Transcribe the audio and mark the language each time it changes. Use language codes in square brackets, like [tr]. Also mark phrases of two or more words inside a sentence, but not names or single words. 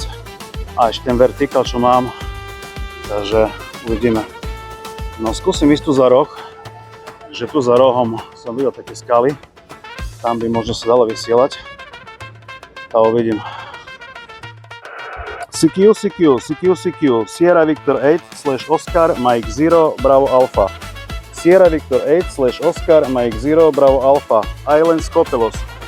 [sk] A ešte ten vertikál, čo mám, takže uvidíme. No skúsim ísť tu za roh, že tu za rohom som videl také skaly, tam by možno sa dalo vysielať. A uvidím. [en] CQ, Sierra Victor 8 / Oscar Mike 0 Bravo Alpha. Sierra Victor 8 / Oscar Mike 0 Bravo Alpha, Island Skopelos.